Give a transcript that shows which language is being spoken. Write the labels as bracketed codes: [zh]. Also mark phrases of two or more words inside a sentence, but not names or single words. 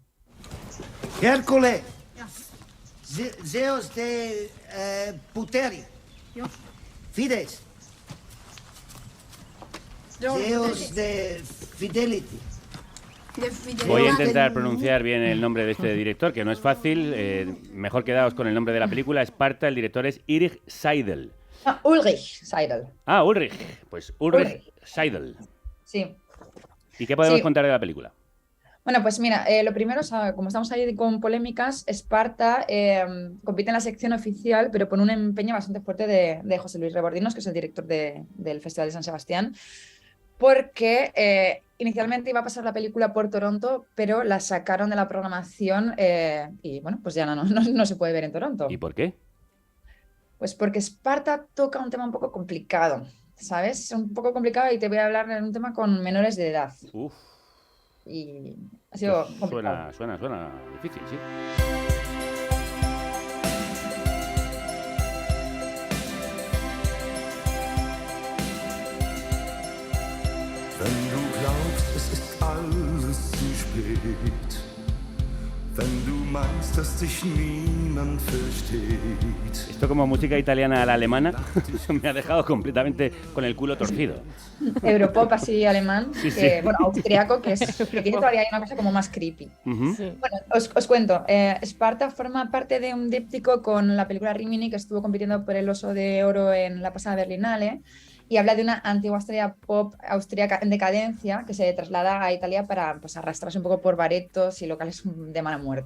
[es] Hercule, Zeus de Puteri, Fides, Zeus de Fidelity. Voy a intentar pronunciar bien el nombre de este director, que no es fácil. Mejor quedaos con el nombre de la película. Esparta, el director es Ulrich Seidel. Ah, Ulrich Seidel. Ah, Ulrich. Pues Ulrich Seidel. Sí. ¿Y qué podemos Sí. contar de la película? Bueno, pues mira, lo primero, o sea, como estamos ahí con polémicas, Esparta compite en la sección oficial, pero con un empeño bastante fuerte de José Luis Rebordinos, que es el director del Festival de San Sebastián, porque inicialmente iba a pasar la película por Toronto, pero la sacaron de la programación y bueno, pues ya no se puede ver en Toronto. ¿Y por qué? Pues porque Esparta toca un tema un poco complicado, ¿sabes? Un poco complicado y te voy a hablar de un tema con menores de edad. Uf. Y ha sido complicado. Suena difícil, sí. [de] Wenn du glaubst, es ist alles zu spät. Wenn du meinst, dass dich niemand versteht. [es] Esto como música italiana a la alemana me ha dejado completamente con el culo torcido. Europop así alemán, Sí, que, sí. bueno, austriaco, que aquí todavía hay una cosa como más creepy. Ujú. Bueno, os cuento, Esparta forma parte de un díptico con la película Rimini, que estuvo compitiendo por el Oso de Oro en la pasada Berlinale, y habla de una antigua estrella pop austríaca en decadencia que se traslada a Italia para pues, arrastrarse un poco por baretos y locales de mala muerte.